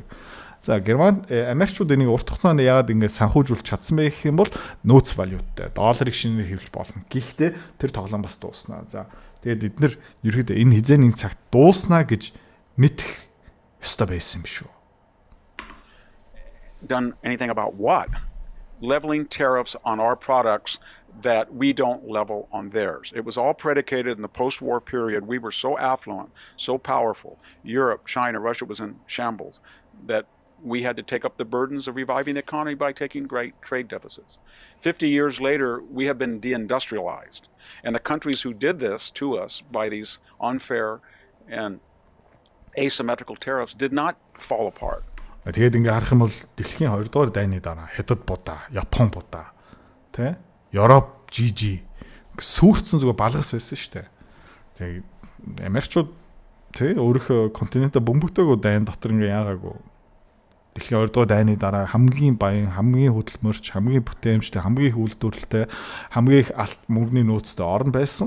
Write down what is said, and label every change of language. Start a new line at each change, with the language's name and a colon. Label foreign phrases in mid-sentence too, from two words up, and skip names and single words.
Mongolian: За Герман Америкчууд энийг урт хугацаанд яагаад ингээд санхүүжүүлж чадсан бэ гэх юм бол нөөц валюттай долларыг шинээр хэвлэж болно. Гэхдээ тэр тоглоом бас дууснаа. За тэгээд бид нар ерөөдөө энэ хизээний цагт дууснаа гэж мэдэх ёстой байсан юм шүү.
English: Done anything about what? Leveling tariffs on our products that we don't level on theirs. It was all predicated in the post-war period. We were so affluent, so powerful. Europe, China, Russia was in shambles that we had to take up the burdens of reviving the economy by taking great trade deficits. 50 years later, we have been deindustrialized. And the countries who did this to us by these unfair and asymmetrical tariffs did not fall apart.
Mongolian: Тэгээд ингээ харах юм бол дэлхийн 2 дугаар дайны дараа Хятад будаа, Япон будаа, тэ? Европ GG сүрцэн зүгээр балгас байсан шүү дээ. Тэгээд Америкчууд тэ өөрийнхөө континентаа бөмбөгдөөгөө дайн дотор ингээ яагаагүй. Дэлхийн 2 дугаар дайны дараа хамгийн баян, хамгийн хөдөлмөрч, хамгийн бүтээмжтэй, хамгийн их үйлдвэрлэлтэй, хамгийн их алт мөнгөний нөөцтэй орн байсан.